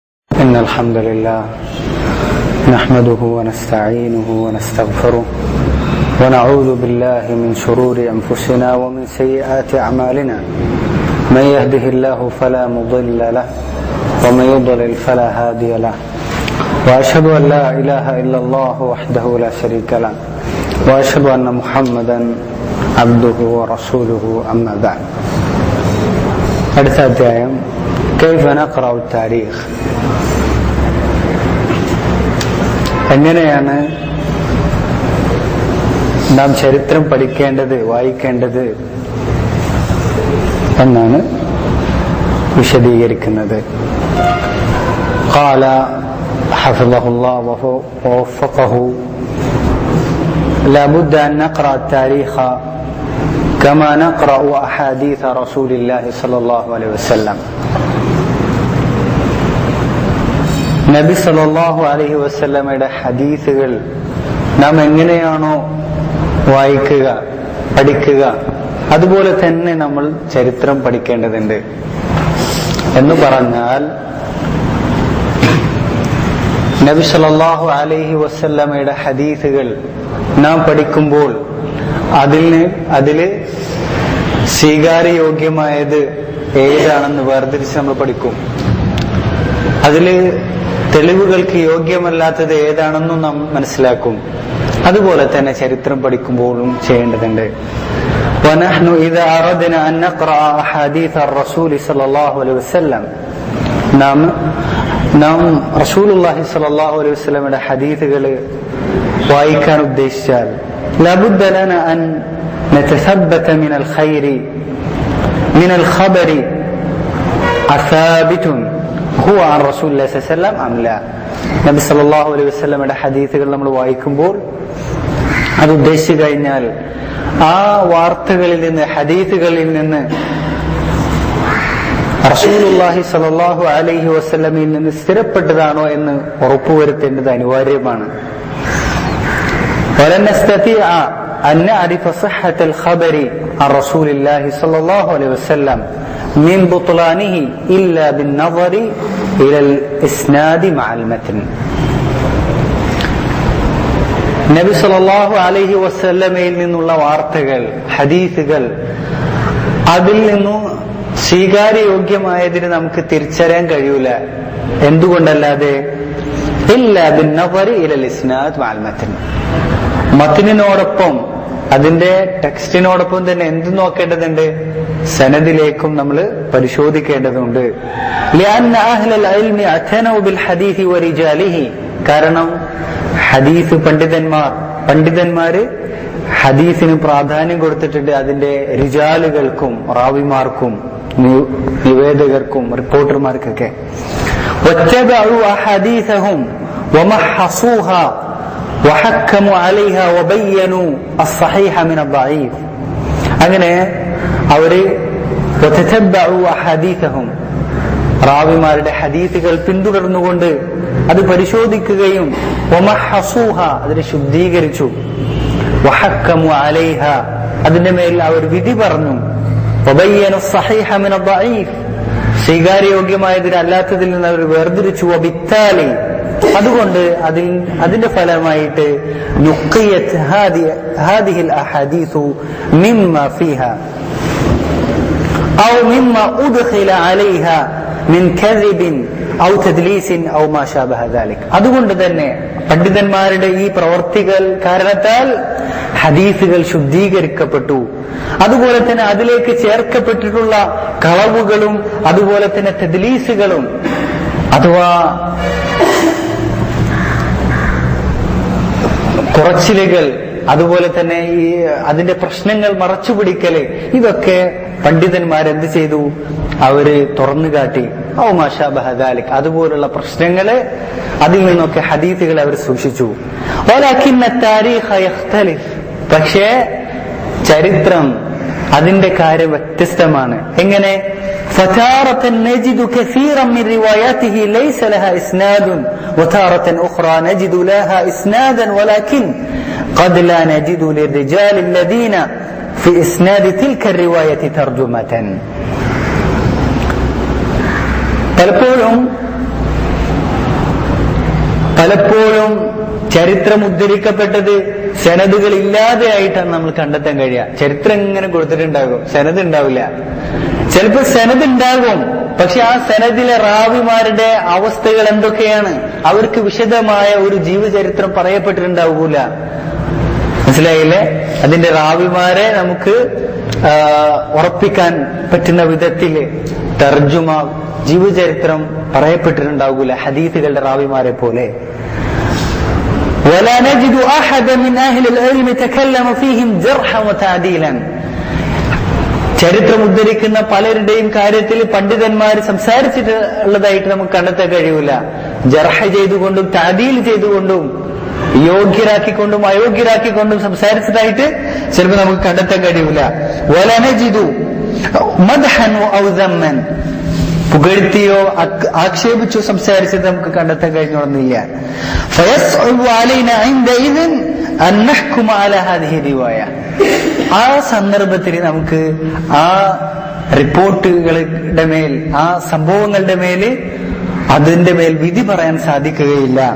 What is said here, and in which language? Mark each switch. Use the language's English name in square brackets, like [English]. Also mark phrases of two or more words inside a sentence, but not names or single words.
[Arabic] إن الحمد لله نحمده ونستعينه ونستغفره ونعوذ بالله من شرور أنفسنا ومن سيئات أعمالنا من يهده الله فلا مضل له ومن يضلل فلا هادي له وأشهد أن لا إله إلا الله وحده لا شريك له وأشهد أن محمدا عبده ورسوله أما بعد. [Malayalam] അടുത്ത അധ്യായം [Arabic] كيف نقرأ التاريخ. [Malayalam] എങ്ങനെയാണ് നാം ചരിത്രം പഠിക്കേണ്ടത്, വായിക്കേണ്ടത് എന്നാണ് വിശദീകരിക്കുന്നത്. [Arabic] قال حفظه الله ووفقه لا بد أن نقرأ التاريخ كما نقرأ أحاديث رسول الله صلى الله عليه وسلم. [Malayalam] നബി [Arabic] صلى الله عليه وسلم [Malayalam] ഹദീസുകൾ നാം എങ്ങനെയാണോ വായിക്കുക, പഠിക്കുക, അതുപോലെ തന്നെ നമ്മൾ ചരിത്രം പഠിക്കേണ്ടതുണ്ട്. എന്ന് പറഞ്ഞാൽ നബി [Arabic] صلى الله عليه وسلم [Malayalam] ഹദീസുകൾ നാം പഠിക്കുമ്പോൾ അതില് സ്വീകാര്യയോഗ്യമായത് ഏതാണെന്ന് വേർതിരിച്ച് നമ്മൾ പഠിക്കും. അതില് തെളിവുകൾക്ക് യോഗ്യമല്ലാത്തത് ഏതാണെന്നും നാം മനസ്സിലാക്കും. അതുപോലെ തന്നെ ചരിത്രം പഠിക്കുമ്പോഴും ചെയ്യേണ്ടതുണ്ട്. [Arabic] ونحن إذا أردنا أن نقرأ أحاديث الرسول صلى الله عليه وسلم [Malayalam] നാം റസൂലുള്ളാഹി സ്വല്ലല്ലാഹു അലൈഹി വസല്ലമയുടെ ഹദീസുകൾ വായിക്കാൻ ഉദ്ദേശിച്ചാൽ [Arabic] لابد لنا أن نتثبت من الخير من الخبر أثابت هو عن رسول الله صلى الله عليه وسلم أم لا. [Malayalam] നബി [Arabic] صلى الله عليه وسلم [Malayalam] ഹദീസുകൾ നമ്മൾ വായിക്കുമ്പോൾ അത് ഉദ്ദേശിച്ചു കഴിഞ്ഞാൽ ആ വാർത്തകളിൽ നിന്ന്, ഹദീസുകളിൽ നിന്ന് [Arabic] رسول الله صلى الله عليه وسلم [Malayalam] നിന്ന് സ്ഥിരപ്പെട്ടതാണോ എന്ന് ഉറപ്പുവരുത്തേണ്ടത് അനിവാര്യമാണ്. [Arabic] ولن نستطيع أن نعرف صحة الخبر عن رسول الله صلى الله عليه وسلم من بطلانه إلا بالنظر إلى الإسناد مع المتن. [Malayalam] നബി [Arabic] صلى الله عليه وسلم [Malayalam] നിന്നുള്ള വാർത്തകൾ, ഹദീസുകൾ, അതിൽ നിന്നും സ്വീകാര്യയോഗ്യമായതിന് നമുക്ക് തിരിച്ചറിയാൻ കഴിയൂല. [Arabic] എന്തുകൊണ്ടല്ലാതെ إلا بالنظر إلى الإسناد مع المتن. [Malayalam] മത്നിനോടൊപ്പം, അതിന്റെ ടെക്സ്റ്റിനോടൊപ്പം തന്നെ എന്ത് നോക്കേണ്ടതുണ്ട്? സനദിലേക്കും നമ്മൾ പരിശോധിക്കേണ്ടതുണ്ട്. [Arabic] لأن أهل العلم اعتنوا بالحديث ورجاله. [Malayalam] കാരണം ഹദീസ് പണ്ഡിതന്മാര് ഹദീസിന് പ്രാധാന്യം കൊടുത്തിട്ടുണ്ട്. അതിന്റെ റിജാലുകൾക്കും, റാവിമാർക്കും, നിവേദകർക്കും, റിപ്പോർട്ടർമാർക്കൊക്കെ. [Arabic] واتبعوا أحاديثهم ومحصوها وحكموا عليها وبينوا الصحيح من الضعيف. [Malayalam] അങ്ങനെ അവര് [Arabic] وتتبعوا أحاديثهم, [Malayalam] റാവിമാരുടെ ഹദീസുകൾ പിന്തുടർന്നുകൊണ്ട് അത് പരിശോധിക്കുകയും ومحصوها, അതിനെ ശുദ്ധീകരിച്ചു, [Arabic] وحكموا عليها, [Malayalam] അതിന്റെ മേൽ അവർ വിധി പറഞ്ഞു, [Arabic] وبينوا الصحيح من الضعيف, [Malayalam] സ്വീകാര്യയോഗ്യമായതിന് അല്ലാത്തതിൽ നിന്ന് അവർ വേർതിരിച്ചു. [Arabic] وبالتالي, [Malayalam] അതുകൊണ്ട് അതിന്റെ ഫലമായിട്ട് [Arabic] نقيت هذه الأحاديث مما فيها أو مما أدخل عليها من كذب أو تدليس أو ما شابه ذلك. [Malayalam] അതുകൊണ്ട് തന്നെ പണ്ഡിതന്മാരുടെ ഈ പ്രവർത്തികൾ കാരണത്താൽ ഹദീസുകൾ ശുദ്ധീകരിക്കപ്പെട്ടു. അതുപോലെ തന്നെ അതിലേക്ക് ചേർക്കപ്പെട്ടിട്ടുള്ള കളവുകളും അതുപോലെ തന്നെ തദ്ലീസുകളും അഥവാ കുറച്ചിലുകൾ, അതുപോലെ തന്നെ ഈ അതിന്റെ പ്രശ്നങ്ങൾ മറച്ചുപിടിക്കല്, ഇതൊക്കെ പണ്ഡിതന്മാരെന്ത് ചെയ്തു? അവര് തുറന്നു കാട്ടി. [Arabic] أو ما شابه ذلك, [Malayalam] അതുപോലുള്ള പ്രശ്നങ്ങള്, അതിൽ നിന്നൊക്കെ ഹദീസുകൾ അവർ സൂക്ഷിച്ചു. [Arabic] ولكن التاريخ يختلف, [Malayalam] പക്ഷേ ചരിത്രം, അതിന്റെ കാര്യം വ്യത്യസ്തമാണ്. എങ്ങനെ? [Arabic] فتارة نجد كثيرا من رواياته ليس لها إسناد وتارة أخرى نجد لها إسنادا ولكن قد لا نجد للرجال الذين في إسناد تلك الرواية ترجمة. [Malayalam] പലപ്പോഴും പലപ്പോഴും ചരിത്രം ഉദ്ധരിക്കപ്പെട്ടത് സനദുകൾ ഇല്ലാതെയായിട്ടാണ് നമ്മൾ കണ്ടെത്താൻ കഴിയുക. ചരിത്രം ഇങ്ങനെ കൊടുത്തിട്ടുണ്ടാകും, സനദ് ഉണ്ടാവില്ല. ചിലപ്പോൾ സനദ് ഉണ്ടാകും, പക്ഷെ ആ സനദിലെ റാവിമാരുടെ അവസ്ഥകൾ എന്തൊക്കെയാണ്, അവർക്ക് വിശദമായ ഒരു ജീവചരിത്രം പറയപ്പെട്ടിട്ടുണ്ടാവൂല. മനസ്സിലായില്ലേ? അതിന്റെ റാവിമാരെ നമുക്ക് ഉറപ്പിക്കാൻ പറ്റുന്ന വിധത്തില് തർജുമ, ജീവചരിത്രം പറയപ്പെട്ടിട്ടുണ്ടാകൂല ഹദീസുകളുടെ റാവിമാരെ പോലെ. [Arabic] ولا نجد أحدا من أهل العلم تكلم فيهم جرحا وتعديلا. [Malayalam] ചരിത്രം ഉദ്ധരിക്കുന്ന പലരുടെയും കാര്യത്തിൽ പണ്ഡിതന്മാർ സംസാരിച്ചിട്ടുള്ളതായിട്ട് നമുക്ക് കണ്ടെത്താൻ കഴിയൂല. ജർഹ ചെയ്തുകൊണ്ടും തഅദീൽ ചെയ്തുകൊണ്ടും യോഗ്യരാക്കിക്കൊണ്ടും അയോഗ്യരാക്കിക്കൊണ്ടും സംസാരിച്ചതായിട്ട് ചിലപ്പോൾ നമുക്ക് കണ്ടെത്താൻ കഴിയൂല. [Arabic] ولا نجد مدحا أو ذما, [Malayalam] പുകഴ്ത്തിയോ ആക്ഷേപിച്ചോ സംസാരിച്ചത് നമുക്ക് കണ്ടെത്താൻ കഴിഞ്ഞോന്നില്ല. ആ സന്ദർഭത്തിൽ നമുക്ക് ആ റിപ്പോർട്ടുകളുടെ മേൽ, ആ സംഭവങ്ങളുടെ മേൽ, അതിന്റെ മേൽ വിധി പറയാൻ സാധിക്കുകയില്ല.